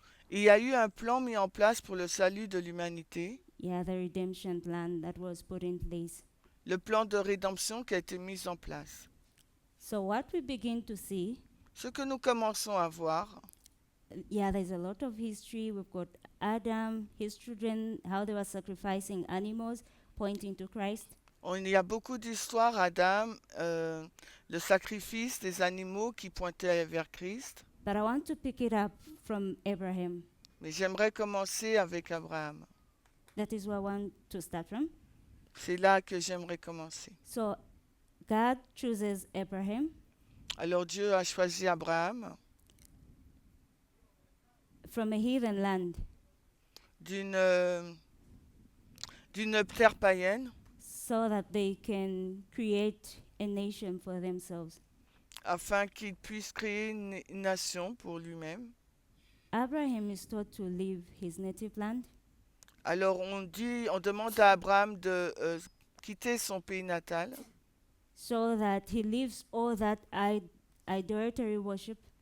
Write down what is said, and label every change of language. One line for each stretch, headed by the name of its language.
French: il y a eu un plan mis en place pour le salut de l'humanité,
English: Yeah, the redemption plan that was put in place.
French: le plan de rédemption qui a été mis en place.
English: So what we begin to see,
French: Ce que nous commençons à voir,
English: yeah, there's a lot of history. We've got Adam, his children, how they were sacrificing animals, pointing to Christ.
French: il y a beaucoup d'histoires, Adam, le sacrifice des animaux qui pointaient vers Christ.
English: But I want to pick it up from Abraham.
French: Mais j'aimerais commencer avec Abraham.
English: That is where I want to start from.
French: C'est là que j'aimerais commencer.
English: So God chooses Abraham
French: Alors Dieu a choisi Abraham
English: from a heathen land
French: d'une d'une terre païenne
English: so that they can create a nation for themselves.
French: afin qu'il puisse créer une nation pour lui-même.
English: Abraham is taught to leave his native land
French: Alors on demande à Abraham de quitter son pays natal
English: so that he leaves all that idolatry worship